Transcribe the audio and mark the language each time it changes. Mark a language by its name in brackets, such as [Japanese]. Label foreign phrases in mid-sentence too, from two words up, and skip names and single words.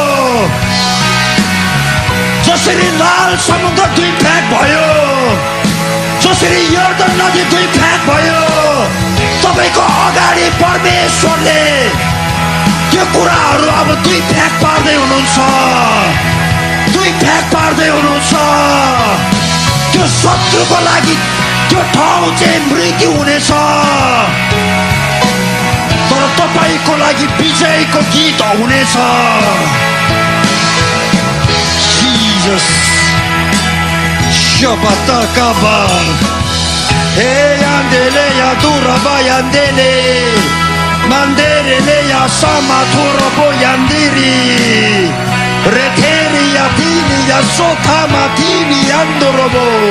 [Nepali] जसरी लाल समुद्र दुई फ्याक भयो जसरी यर्दन नदी दुई फ्याक भयो तपाईको अगाडि परमेश्वरले त्यो कुराहरू अब दुई फ्याक पार्दै हुनुहुन्छ दुई फ्याक पार्दै हुनुहुन्छ त्यो शत्रुको लागि त्यो ठाउँ चाहिँ मृत्यु हुनेछ तर तपाईको लागि विजयको गीत हुनेछ Jesus Shabataka Hey andele ya duraba yandele Mandere le ya sama turabo yandiri Reteri ya tini ya sota matini yandorobo